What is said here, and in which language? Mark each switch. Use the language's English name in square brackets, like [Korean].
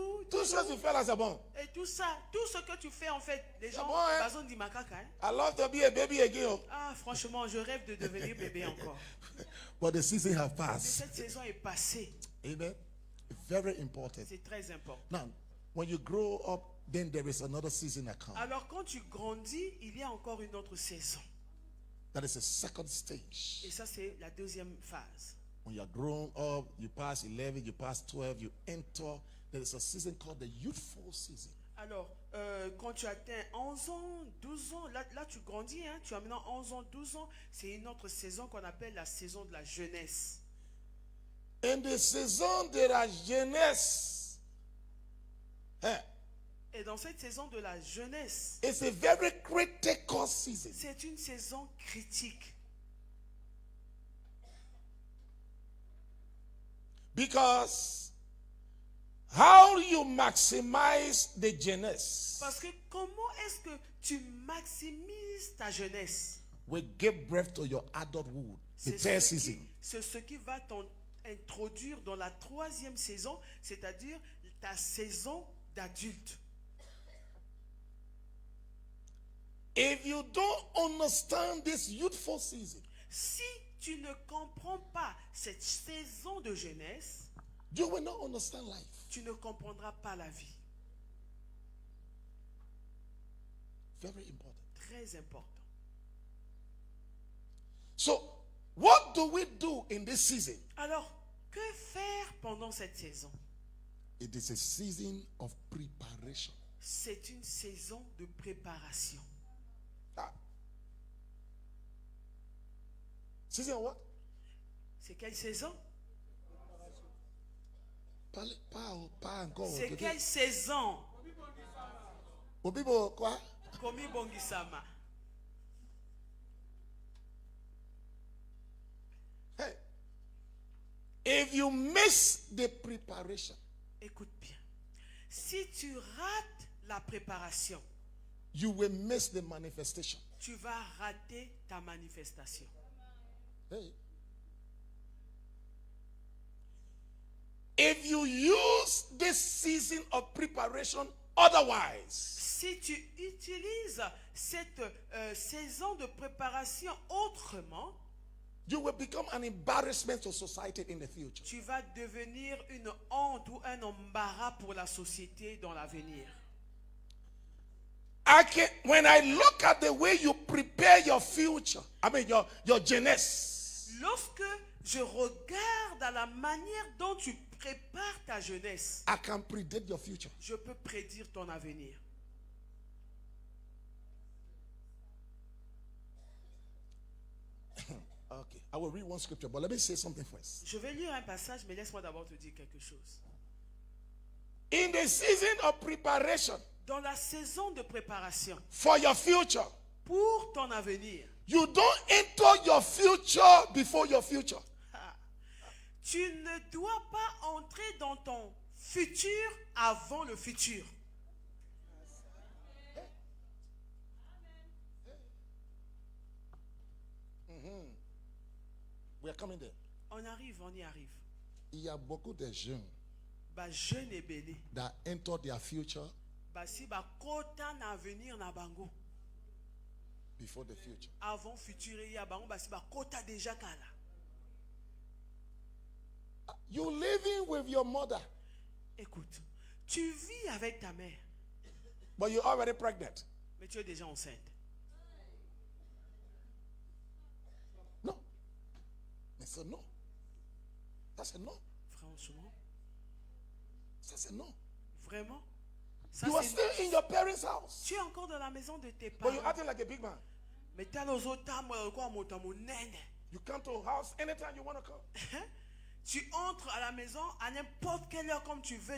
[French] tout ce que tu fais là, c'est bon. Et tout ça, tout ce que tu fais en fait, les gens, bon, hein? bazon dit macaca, hein. [English] I love to be a baby again. [French] Ah, franchement, je rêve de devenir bébé encore. [English] But the season has [French] Mais [English] passed. [French] cette saison est passée. [English] Amen. Very important. [French] C'est très important. [English] Now, when you grow up, then there is another season that comes. [French] Alors quand tu grandis, il y a encore une autre saison. [English] That is a second stage. [French] Et ça, c'est la deuxième phase. [English] When you are grown up, you pass 11, you pass 12, you enter. There is a season called the youthful season. [French] Alors, quand tu atteins 11 ans, 12 ans, là tu grandis, hein, tu as maintenant 11 ans, 12 ans, c'est une autre saison qu'on appelle la saison de la jeunesse. [English] In the [French] saison de la jeunesse, Et dans cette saison de la jeunesse, [English] it's a very critical season. [French] c'est une saison critique. [English] Because how you maximize the jeunesse [French] Parce que comment est-ce que tu maximises ta jeunesse? [English] will give birth to your adulthood, the third season. [French] C'est ce qui va t'introduire dans la troisième saison, c'est-à-dire ta saison d'adulte. [English] If you don't understand this youthful season, [French] Si tu ne comprends pas cette saison de jeunesse, [English] you will not understand life. [French] tu ne comprendras pas la vie. [English] Very important. [French] Très important. [English] So, what do we do in this season? [French] Alors, que faire pendant cette saison? [English] It is a season of preparation. [French] C'est une saison de préparation. Ah. [English] Season what? [French] C'est quelle saison? Pas encore. C'est quelle saison? [Lingala] Obibo, quoi? Komi Bongisama. [English] Hey. If you miss the preparation, [French] Écoute bien. Si tu rates la préparation, [English] you will miss the manifestation. [French] tu vas rater ta manifestation. Hey. [English] If you use this season of preparation otherwise, [French] Si tu utilises cette saison de préparation autrement, [English] you will become an embarrassment to society in the future. [French] tu vas devenir une honte ou un embarras pour la société dans l'avenir. [English] When I look at the way you prepare your future, I mean your jeunesse, [French] Lorsque je regarde à la manière dont tu prépares ta jeunesse, [English] I can predict your future. [French] je peux prédire ton avenir. [English] Okay, I will read one scripture, but let me say something first. [French] Je vais lire un passage, mais laisse-moi d'abord te dire quelque chose. [English] In the season of preparation [French] Dans la saison de préparation [English] for your future, [French] pour ton avenir, [English] you don't enter your future before your future. [French] tu ne dois pas entrer dans ton futur avant le futur. [English] We are coming there. [French] On y arrive. Il y a beaucoup de jeunes [Lingala] Ba jeune et belé. [English] that enter their future [Lingala] Ba si ba kota na avenir na bango. [English] before the future. [French] Avant futur [Lingala] ya bango ba si ba kota déjà kala. [English] You living with your mother, [French] Écoute, tu vis avec ta mère, [English] but you're already pregnant. [French] mais tu es déjà enceinte. [English] No. That's a no. That's a no. [French] Franchement, [English] That's a no. [French] vraiment, Ça, [English] You are [French] c'est- [English] still in your parents' house. [French] Tu es encore dans la maison de tes [English] But you're [French] parents. [English] acting like a big man. [French] Mais tu as les autres tames, quoi, [Lingala] mon nene. [English] You come to a house anytime you want to come. [French] Tu entres à la maison à n'importe quelle heure comme tu veux.